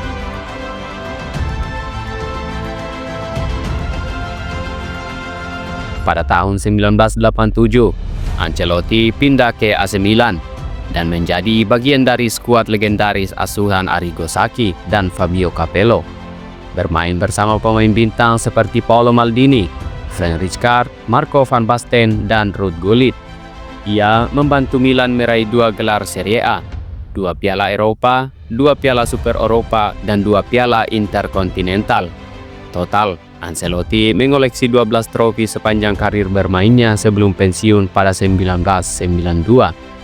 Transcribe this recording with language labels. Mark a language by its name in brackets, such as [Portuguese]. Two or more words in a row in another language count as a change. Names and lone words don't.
[Indonesian] Pada tahun 1987, Ancelotti pindah ke AC Milan dan menjadi bagian dari skuad legendaris asuhan Arrigo Sacchi dan Fabio Capello. Bermain bersama pemain bintang seperti Paolo Maldini, Frank Rijkaard, Marco van Basten, dan Ruud Gullit. Ia membantu Milan meraih 2 gelar Serie A, 2 Piala Eropa, 2 Piala Super Eropa, dan 2 Piala Interkontinental. Total, Ancelotti mengoleksi 12 trofi sepanjang karir bermainnya sebelum pensiun pada 1992.